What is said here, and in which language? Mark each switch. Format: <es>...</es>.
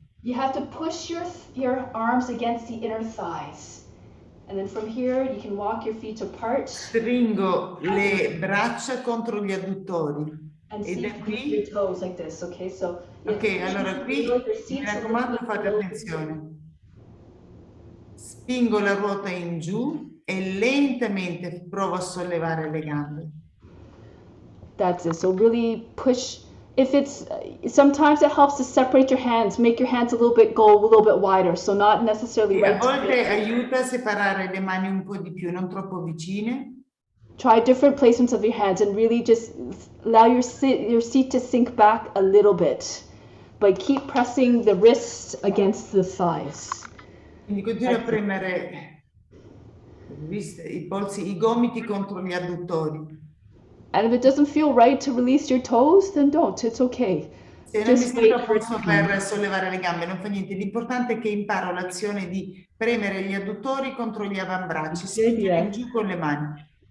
<en>you have to push your arms against the inner thighs. And then from here you can walk your feet apart.</en> <it>Stringo le braccia contro gli adduttori.</it> <en>And</en> <it>E da qui</it> <en>your toes like this, okay? So</en> <it>ok, allora qui mi raccomando fate attenzione. Spingo la ruota in giù e lentamente provo a sollevare le gambe.</it> <en>That's it. So really push. Sometimes it helps to separate your hands, make your hands go a little bit wider, so not necessarily</en> <it>A volte aiuta a separare le mani un po' di più, non troppo vicine.</it> <en>Try different placements of your hands and really just allow your seat to sink back a little bit, but keep pressing the wrists against the thighs.</en> <it>Quindi continua a premere i gomiti contro gli adduttori.</it> <en>And if it doesn't feel right to release your toes, then don't. It's okay.</en> <it>Se non mi sento a posto per sollevare le gambe, non fa niente. L'importante è che imparo l'azione di premere gli adduttori contro gli avambracci, spingere in giù con le mani.</it>